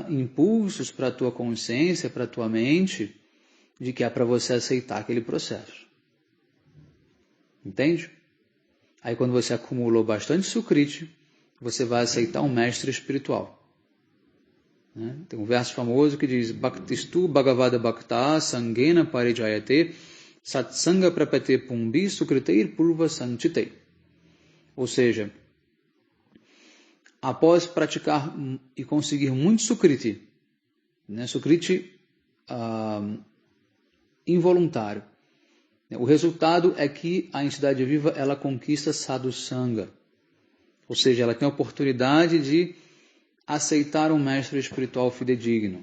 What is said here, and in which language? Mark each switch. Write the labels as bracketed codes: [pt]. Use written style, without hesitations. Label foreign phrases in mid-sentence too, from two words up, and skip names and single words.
[pt] Impulsos para a tua consciência, para a tua mente, de que é para você aceitar aquele processo. Entende? Aí quando você acumulou bastante sukriti, você vai aceitar um mestre espiritual. Né? Tem um verso famoso que diz: [sa] Bhaktistu Bhagavada Bhakta Sangena Parijayate Satsanga Prapate Pumbi Sukriteir Purva Sanchite. [pt] Ou seja, após praticar e conseguir muito sukriti, né? Sukriti involuntário, o resultado é que a entidade viva ela conquista sadhusanga, ou seja, ela tem a oportunidade de aceitar um mestre espiritual fidedigno.